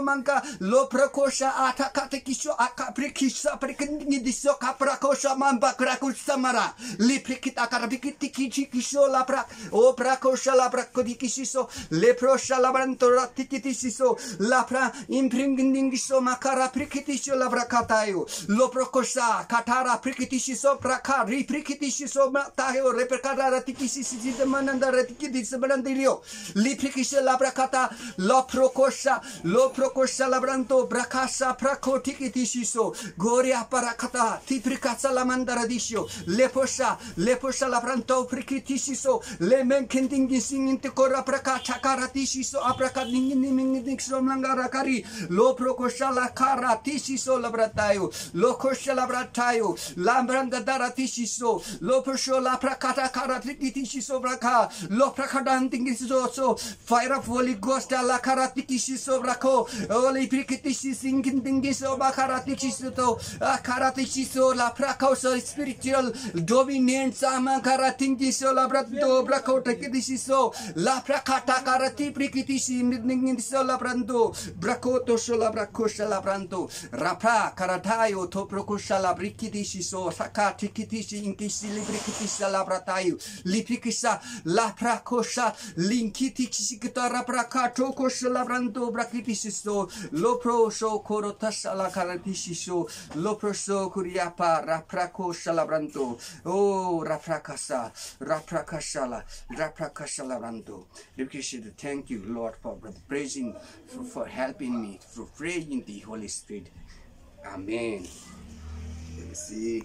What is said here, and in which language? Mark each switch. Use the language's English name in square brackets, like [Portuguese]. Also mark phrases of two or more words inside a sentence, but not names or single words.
[English] Manka, Loprakosha, Atakatikisho, Akaprikisha, Prikindiso, Kaprakosha, Mambakraku Samara, Lipikita Karabikitiki, La Prak, O Prakosha, La Prakodikisiso, Leprosha, Labranto, Tikitisiso, Lapra, Impringindiso, Makara, Prikitiso, Labrakatayo, Loprokosha, Katara, Prikitisiso, Praka, Riprikitisiso, Matayo, Reperkara, Tikisi, the Mananda, Tikitis, Brandirio, Liprikisha, Labrakata, Loprokosha, Labranto, Brakasa, Prako, Tikitisiso, Goria Parakata, Tiprikasa, Lamandaradisio, Leposha, Labranto, Prikitisiso, Lemenkending singing to Kora Praka, Chakaratisiso, Aprakadinixo, Langarakari, Loprokoshala Kara, Tisiso, Labratayo, Lokosha Labratayo, Lambranda Daratisiso, Loposho La Prakata Karatikisiso Braka, Loprakadantisiso, Fire of Holy Ghost, La Karatikisiso Brako, Holy Prikitisi singing Dingiso, Bakaratisiso, Karatisiso, La Prakoso, spiritual dominant, Samakaratingiso, Labrato, Brako, Tikisiso, La Prakata Karati Prikitisi, Midningiso, Labrando, Brakoto, Solabrakosha Labranto, Rapra, Karatayo, Toprokosha Labrikitisiso, Sakatikitisi. si inkisi librikitisa labratayu lipikisa laprakosha linkiti kisikita raprakato kosha labranto brakitisisto lopro so korotas la karatisiso lopro so kuriapa raprakosha labranto oh raprakasa labranto. Thank you, Lord, for praising, for helping me, for praying the Holy Spirit. Amen. See.